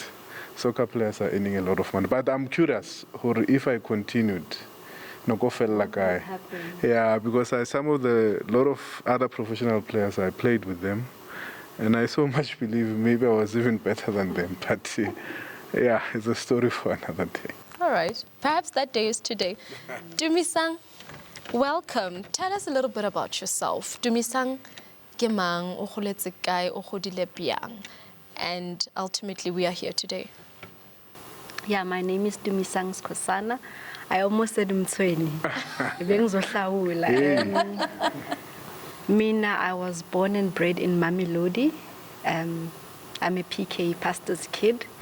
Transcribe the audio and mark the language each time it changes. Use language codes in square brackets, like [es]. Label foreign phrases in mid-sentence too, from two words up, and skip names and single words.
[en] Soccer players are earning a lot of money. But I'm curious, if I continued, yeah, because a lot of other professional players, I played with them. And I so much believe maybe I was even better than them. But yeah, it's a story for another day. All right. Perhaps that day is today. Tumisang, welcome. Tell us a little bit about yourself. [nso] Tumisang, ke mang, o goletse kae, o godile bjang? [en] And ultimately, we are here today. Yeah, my name is Tumisang Skosana. I almost said Mtsweni. Mina, I was born and bred in Mamelodi. I'm a PK pastor's kid.